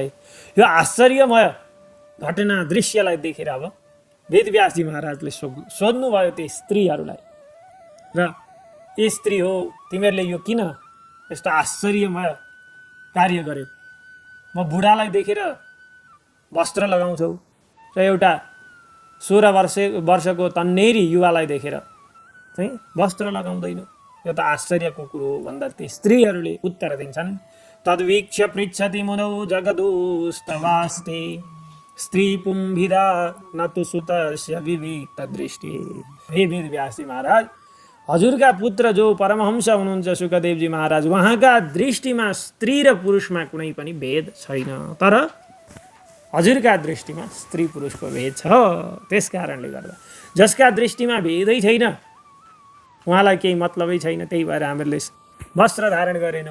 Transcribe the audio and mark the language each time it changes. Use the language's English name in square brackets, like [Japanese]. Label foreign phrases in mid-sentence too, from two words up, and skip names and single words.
[Nepali] यो आश्चर्यमय घटना दृश्यलाई देखेर अब वेदव्यासजी महाराजले सोध्नुभयो ती स्त्रीहरूलाई, र ए स्त्री हो, तिमीहरूले यो किन यस्तो आश्चर्यमय कार्य गर्यो? म बुढालाई देखेर वस्त्र लगाउँछौ र एउटा 16 वर्षको तन्नेरी युवालाई देखेर चाहिँ वस्त्र लगाउँदैन, यो त आश्चर्यको कुरो हो भन्दा ती स्त्रीहरूले उत्तर दिन्छन्, [Sanskrit] तद्वीक्ष्य पृच्छति मुनौ जगदुस्तवास्ते स्त्री पुंभिदा न तु सुतस्य विविक्त दृष्टि। [Nepali] हे वेदव्यासजी महाराज, हजुरका पुत्र जो परमहंस हुनुहुन्छ सुकदेवजी महाराज, उहाँका दृष्टिमा स्त्री र पुरुषमा कुनै पनि भेद छैन, तर हजुरका दृष्टिमा स्त्री पुरुषको भेद छ। त्यस कारणले गर्दा जसका दृष्टिमा भेदै छैन उहाँलाई केही मतलबै छैन, त्यही भएर हामीहरूले वस्त्र धारण गरेनौँ।